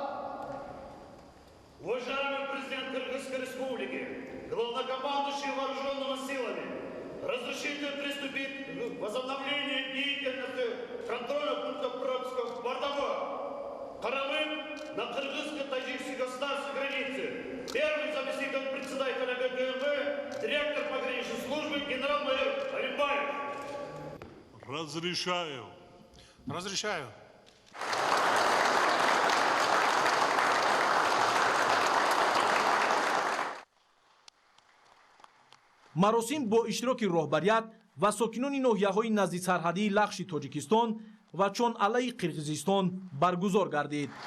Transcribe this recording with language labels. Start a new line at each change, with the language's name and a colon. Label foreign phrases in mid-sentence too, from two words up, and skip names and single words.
Russian: Уважаемый президент Кыргызской Республики, главнокомандующий вооруженными силами, разрешите приступить к возобновлению деятельности контроля пункта пропуска в Бардово, Карамык на кыргызско-таджикской государственной границе. Первый заместитель председателя ГКМВ, директор пограничной службы генерал-майор Алимбаев. Разрешаю. Разрешаю.
Tajik: маросим бо иштироки роҳбарият ва сокинони ноҳияҳои назди сарҳадии лахши Тоҷикистон ва чон алаи Қирғизистон баргузор гардид.